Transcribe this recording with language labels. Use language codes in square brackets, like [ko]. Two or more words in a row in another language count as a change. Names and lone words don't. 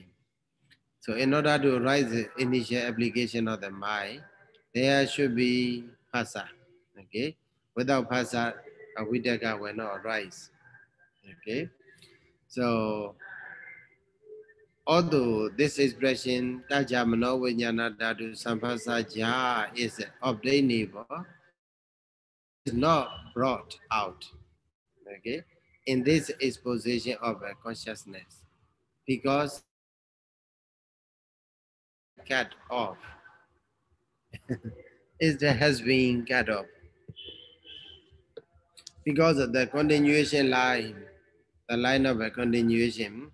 [en] So in order to arise the initial application of the mind, there should be phassa. Okay, without phassa, vitakka will not arise. Okay, so although this expression [pi] tajamano vijnana dhatu samphasa ja [en] is obtainable, it is not brought out. Okay, in this exposition of consciousness, because cut off. It has been cut off because of the continuation line, the line of a continuation.